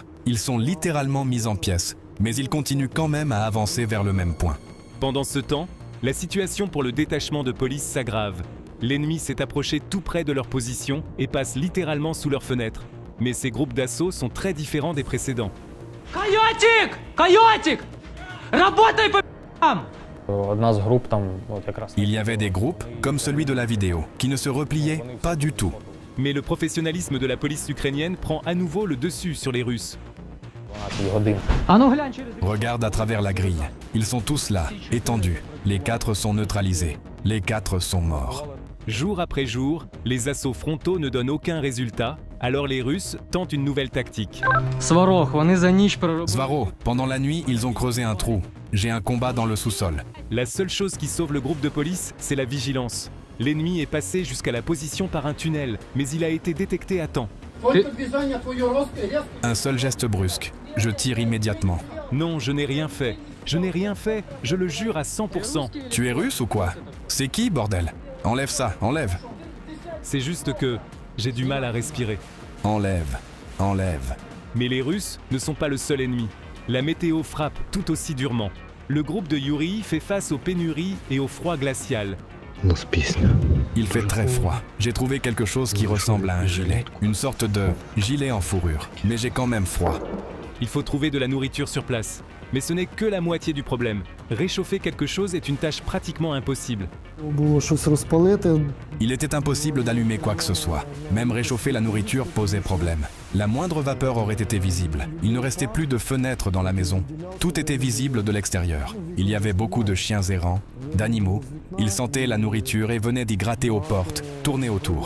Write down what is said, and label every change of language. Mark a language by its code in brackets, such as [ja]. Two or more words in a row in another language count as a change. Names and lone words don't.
[fr] Ils sont littéralement mis en pièces, mais ils continuent quand même à avancer vers le même point. Pendant ce temps, la situation pour le détachement de police s'aggrave. L'ennemi s'est approché tout près de leur position et passe littéralement sous leurs fenêtres. Mais ces groupes d'assaut sont très différents des précédents. [ru] Койотик! Работай по ***ам! [uk] Одна з груп там, от якраз. [fr] Il y avait des groupes, comme celui de la vidéo, qui ne se repliaient pas du tout. Mais le professionnalisme de la police ukrainienne prend à nouveau le dessus sur les Russes. [uk] 12 годин. А ну глянь через. [fr] Regarde à travers la grille. Ils sont tous là, étendus. Les 4 sont neutralisés. Les 4 sont morts. Jour après jour, les assauts frontaux ne donnent aucun résultat, alors les Russes tentent une nouvelle tactique. [uk] Сварог, вони за ніч переробили. [fr] Svaro, pendant la nuit, ils ont creusé un trou. J'ai un combat dans le sous-sol. La seule chose qui sauve le groupe de police, c'est la vigilance. L'ennemi est passé jusqu'à la position par un tunnel, mais il a été détecté à temps. Un seul geste brusque. Je tire immédiatement. Non, je n'ai rien fait. Je n'ai rien fait, je le jure à 100%. Tu es russe ou quoi? C'est qui, bordel? Enlève ça, enlève. C'est juste que j'ai du mal à respirer. Enlève, enlève. Mais les Russes ne sont pas le seul ennemi. La météo frappe tout aussi durement. Le groupe de Yuri fait face aux pénuries et au froid glacial. [uk] У нас пісня. [fr] Il fait très froid. J'ai trouvé quelque chose qui ressemble à un gilet. Une sorte de gilet en fourrure. Mais j'ai quand même froid. Il faut trouver de la nourriture sur place. Mais ce n'est que la moitié du problème. Réchauffer quelque chose est une tâche pratiquement impossible. [uk] Було щось розпалити. [fr] Il était impossible d'allumer quoi que ce soit. Même réchauffer la nourriture posait problème. La moindre vapeur aurait été visible. Il ne restait plus de fenêtres dans la maison. Tout était visible de l'extérieur. Il y avait beaucoup de chiens errants, d'animaux. Ils sentaient la nourriture et venaient d'y gratter aux portes, tourner autour.